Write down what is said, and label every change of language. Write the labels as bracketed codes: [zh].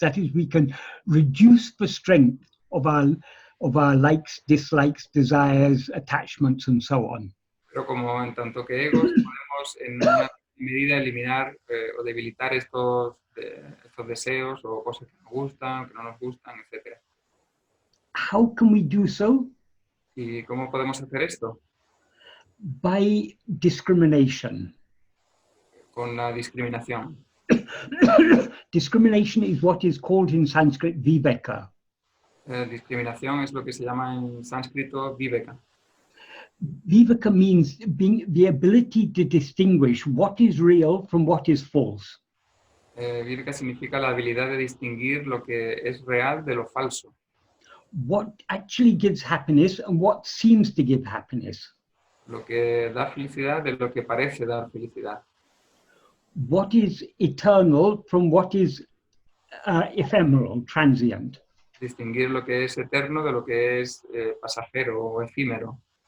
[en] That is, we can reduce the strength of our likes, dislikes, desires, attachments, and so on. [es] Pero como en tanto que egos podemos en una medida eliminar o debilitar estos deseos o cosas que nos gustan, que no nos gustan, etc. [en] How can we do so? [es] ¿Y cómo podemos hacer esto? [en] By discrimination. [es] Con la discriminación. [en] Discrimination is what is called in Sanskrit viveka. [es] Discriminación es lo que se llama en sánscrito viveka. [en] Viveka means the ability to distinguish what is real from what is false. [es] Viveka significa la habilidad de distinguir lo que es real de lo falso. [en] What actually gives happiness and what seems to give happiness. [es] Lo que da felicidad de lo que parece dar felicidad. [en] What is eternal from what is ephemeral, transient. [es] Distinguir lo que es eterno de lo que es pasajero o efímero.